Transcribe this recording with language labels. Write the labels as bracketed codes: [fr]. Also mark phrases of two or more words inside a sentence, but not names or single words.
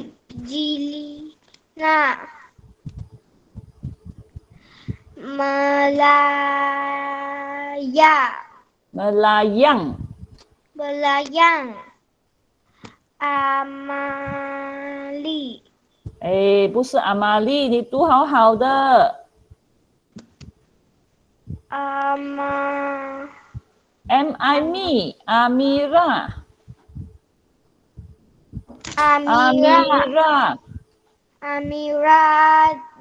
[ms] Lina. Melaya. Melayang. Melayang. Amali. [zh] 不是阿玛丽，你读好好的。M-I-M-E. [ms] Amira. Amira. Amira.